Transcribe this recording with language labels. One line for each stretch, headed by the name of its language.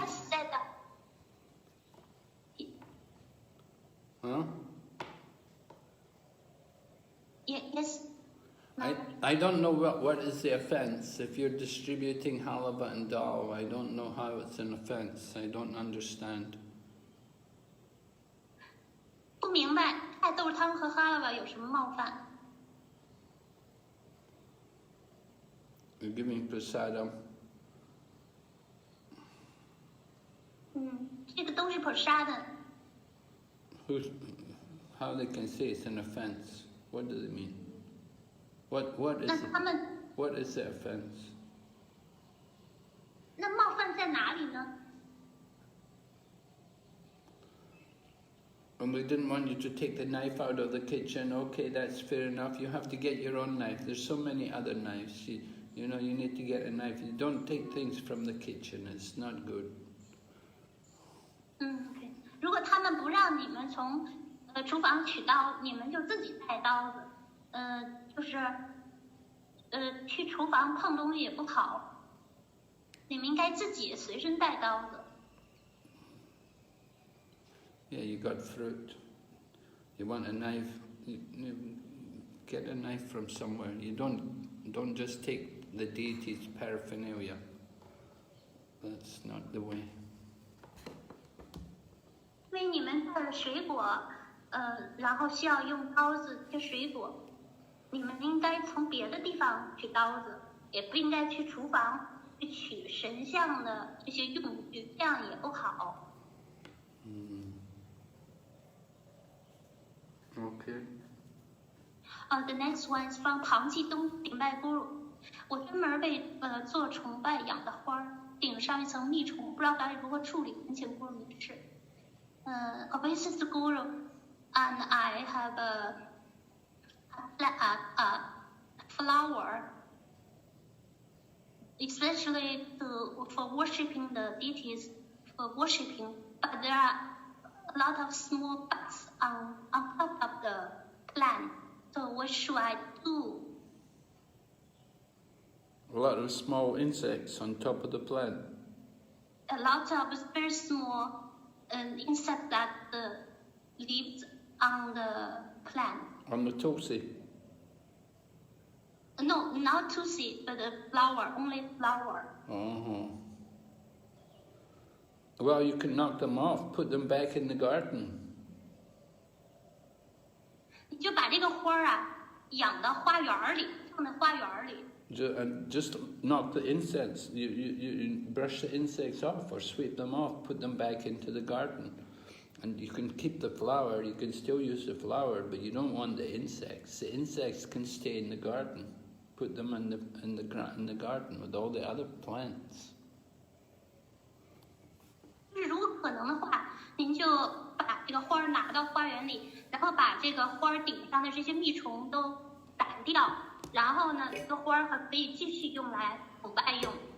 English: just said that. Huh? Yes. I don't know what is the offense. If you're distributing halava and dal, I don't know how it's an offense. I don't understand.
Chinese: 不明白菜豆汤和哈拉瓦有什么冒犯？
English: You're giving prasadam.
Chinese: 这个都是 prasada。
English: How they can say it's an offense? What does it mean? What is
Chinese: 那
English: it?
Chinese: 他们
English: What is the offense?
Chinese: 那冒犯在哪里呢？
English: And we didn't want you to take the knife out of the kitchen. Okay, that's fair enough. You have to get your own knife. There's so many other knives. You know, you need to get a knife. You don't take things from the kitchen. It's not good.
Chinese: 对。如果他们不让你们从厨房取刀，你们就自己带刀子。就是去厨房碰东西也不好，你们应该自己随身带刀子。
English: Yeah, you got fruit. You want a knife, you get a knife from somewhere. You don't just take the deity's paraphernalia. That's not the way.
Chinese: 因为你们带了水果，然后需要用刀子切水果，你们应该从别的地方取刀子，也不应该去厨房去取神像的这些用具，这样也不好。
English: Okay. The next one is from 唐继东顶拜 Guru。
Chinese: 我专门为做崇拜养的花顶上一层蜜虫，不知道该如何处理，恳请 Guru 明示。
English: Obeisance to Guru, and I have a flower, especially for worshiping the deities, for worshiping, but there are a lot of small bugs on top of the plant. So what should I do? A lot of small insects on top of the plant. A lot of very small insects that lives on the plant. On the tulsi. No, not tulsi, but the flower, only flower. Uh-huh. Well, you can knock them off, put them back in the garden.
Chinese: 你就把这个花养到花园里，放在花园里。
English: Just knock the insects, you brush the insects off or sweep them off, put them back into the garden. And you can keep the flower, you can still use the flower, but you don't want the insects. The insects can stay in the garden. Put them in the garden with all the other plants.
Chinese: 如果可能的话，您就把这个花拿到花园里，然后把这个花顶上的这些蜜虫都掸掉，然后呢，这个花还可以继续用来崇拜用。